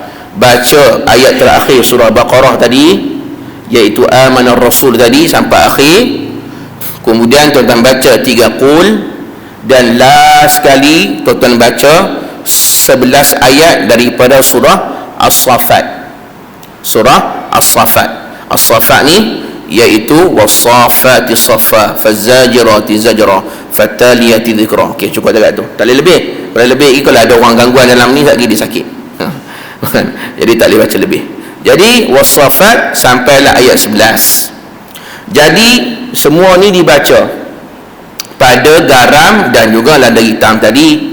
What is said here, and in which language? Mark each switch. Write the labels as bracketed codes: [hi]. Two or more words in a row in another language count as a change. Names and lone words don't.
[ms] Baca ayat terakhir surah Baqarah tadi, iaitu [ar] آمن الرسول [ms] tadi sampai akhir. Kemudian tuan-tuan baca 3 qul, dan last sekali tuan-tuan baca 11 ayat daripada surah As-Saffat. Surah As-Saffat. [ar] As-Saffat [ms] ni iaitu [ar] والصافات صفا فالزاجرات زجرا فالتاليات ذكرا. [ms] Okey, cukup dekat tu. Tak boleh lebih. Kalau lebih ni, kalau ada orang gangguan dalam ni, tak dia sakit. Jadi tak boleh baca lebih. Jadi was-saffat sampailah ayat 11. Jadi semua ni dibaca pada garam dan juga lada hitam tadi.